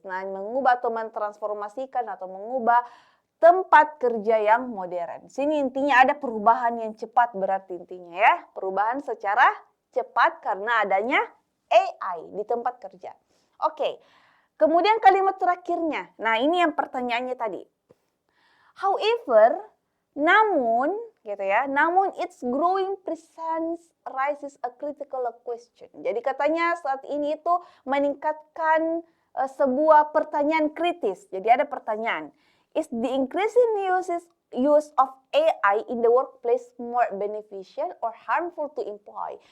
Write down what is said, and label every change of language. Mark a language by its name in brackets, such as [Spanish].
[Indonesian] Nah, mengubah atau mentransformasikan atau mengubah tempat kerja yang modern. Sini intinya ada perubahan yang cepat berarti intinya ya. Perubahan secara cepat karena adanya AI di tempat kerja. Oke. Kemudian kalimat terakhirnya. Nah, ini yang pertanyaannya tadi. [English] However, [Indonesian] namun gitu ya, namun [English] its growing presence raises a critical question. [Indonesian] Jadi katanya saat ini itu meningkatkan sebuah pertanyaan kritis. Jadi ada pertanyaan. [English] Is the increasing use of AI in the workplace more beneficial or harmful to employee?